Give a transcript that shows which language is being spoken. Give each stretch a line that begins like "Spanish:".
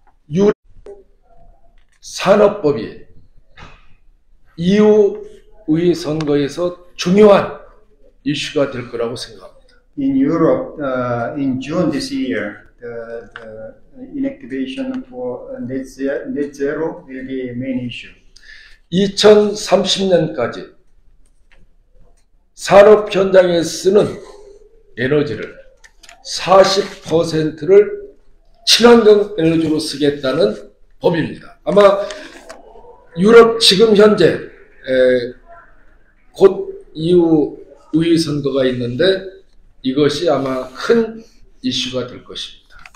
Korean: 유럽 산업법이 EU의 선거에서 중요한 이슈가 될 거라고 생각합니다.
English: In Europe, in June this year, the inactivation for net zero will be a main issue.
Korean: 2030년까지 산업 현장에 쓰는 에너지를 40%를 친환경 에너지로 쓰겠다는 법입니다. 아마 유럽 지금 현재 곧 EU 의회 선거가 있는데 이것이 아마 큰 이슈가 될 것입니다.